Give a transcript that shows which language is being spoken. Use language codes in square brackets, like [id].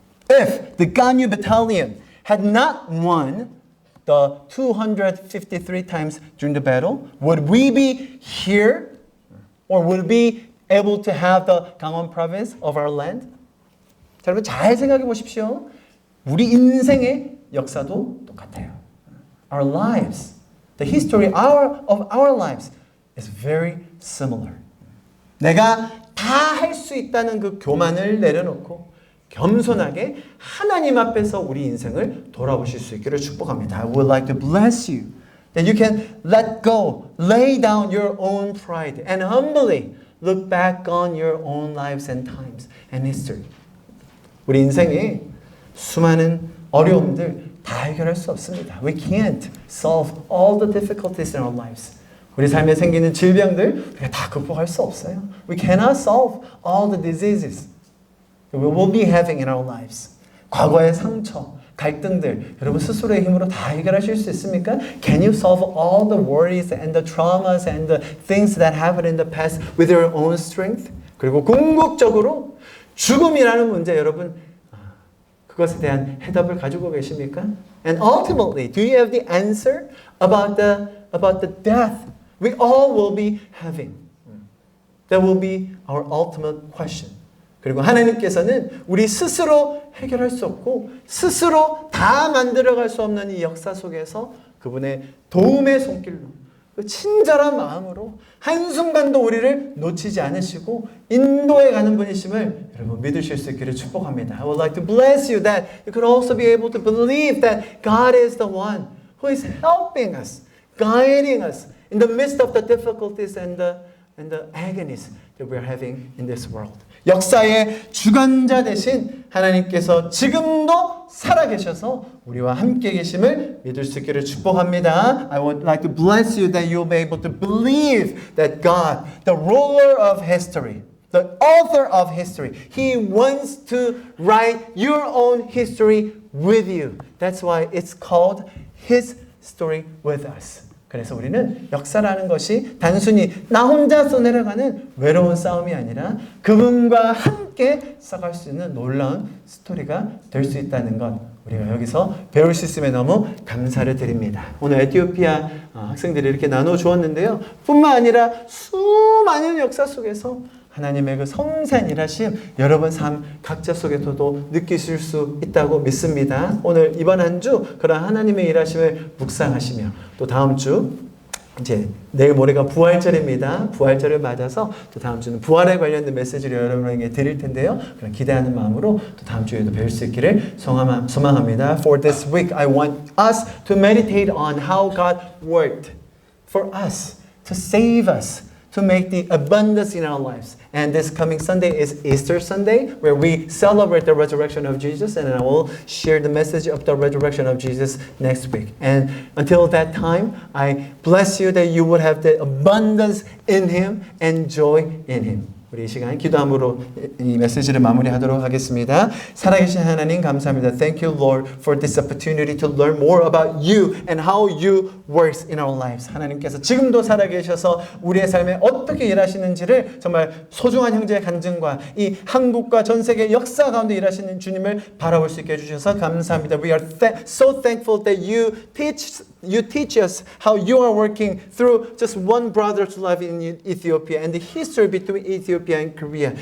[en] If the Ganyu battalion had not won the 253 times during the battle, would we be here? Or would we be able to have the Gangwon province of our land? [ko] 자, 여러분 잘 생각해 보십시오. 우리 인생의 역사도 똑같아요. [en] Our lives, the history of our lives is very similar. [ko] 내가 다 할 수 있다는 그 교만을 내려놓고 겸손하게 하나님 앞에서 우리 인생을 돌아보실 수 있기를 축복합니다. [en] I would like to bless you that you can let go, lay down your own pride and humbly look back on your own lives and times and history. [ko] 우리 인생에 수많은 어려움들 다 해결할 수 없습니다. [en] We can't solve all the difficulties in our lives. [ko] 우리 삶에 생기는 질병들 우리가 다 극복할 수 없어요. [en] We cannot solve all the diseases that we will be having in our lives. [ko] 과거의 상처, 갈등들 여러분 스스로의 힘으로 다 해결하실 수 있습니까? [en] Can you solve all the worries and the traumas and the things that happened in the past with your own strength? [ko] 그리고 궁극적으로 죽음이라는 문제 여러분 그것에 대한 해답을 가지고 계십니까? [en] And ultimately, do you have the answer about the death we all will be having? That will be our ultimate question. [ko] 그리고 하나님께서는 우리 스스로 해결할 수 없고 스스로 다 만들어갈 수 없는 이 역사 속에서 그분의 도움의 손길로 그 친절한 마음으로 한순간도 우리를 놓치지 않으시고 인도해 가는 분이심을 여러분 믿으실 수 있기를 축복합니다. [en] I would like to bless you that you could also be able to believe that God is the one who is helping us, guiding us in the midst of the difficulties and the agonies that we're having in this world. [ko] 역사의 주관자 되신 하나님께서 지금도 살아계셔서 우리와 함께 계심을 믿을 수 있기를 축복합니다. [en] I would like to bless you that you'll be able to believe that God, the ruler of history, the author of history, He wants to write your own history with you. That's why it's called His story with us. [ko] 그래서 우리는 역사라는 것이 단순히 나 혼자 써내려가는 외로운 싸움이 아니라 그분과 함께 써갈 수 있는 놀라운 스토리가 될 수 있다는 것 우리가 여기서 배울 수 있음에 너무 감사를 드립니다. 오늘 에티오피아 학생들이 이렇게 나눠 주었는데요. 뿐만 아니라 수많은 역사 속에서 하나님의 그 섬세한 일하심 여러분 삶 각자 속에서도 느끼실 수 있다고 믿습니다. 오늘 이번 한 주 그런 하나님의 일하심을 묵상하시며 또 다음 주 이제 내일 모레가 부활절입니다. 부활절을 맞아서 또 다음 주는 부활에 관련된 메시지를 여러분에게 드릴 텐데요. 그런 기대하는 마음으로 또 다음 주에도 뵐 수 있기를 소망합니다. [en] For this week, I want us to meditate on how God worked for us to save us. To make the abundance in our lives. And this coming Sunday is Easter Sunday, where we celebrate the resurrection of Jesus, and I will share the message of the resurrection of Jesus next week. And until that time, I bless you that you would have the abundance in Him and joy in Him. [ko] 우리 이 시간 기도함으로 이 메시지를 마무리하도록 하겠습니다. 살아계신 하나님 감사합니다. [en] Thank you, Lord, for this opportunity to learn more about you and how you works in our lives. [ko] 하나님께서 지금도 살아계셔서 우리의 삶에 어떻게 일하시는지를 정말 소중한 형제의 간증과 이 한국과 전 세계 역사 가운데 일하시는 주님을 바라볼 수 있게 해주셔서 감사합니다. [en] We are so thankful that you teach us how you are working through just one brother's life in Ethiopia and the history between Ethiopia and Korea.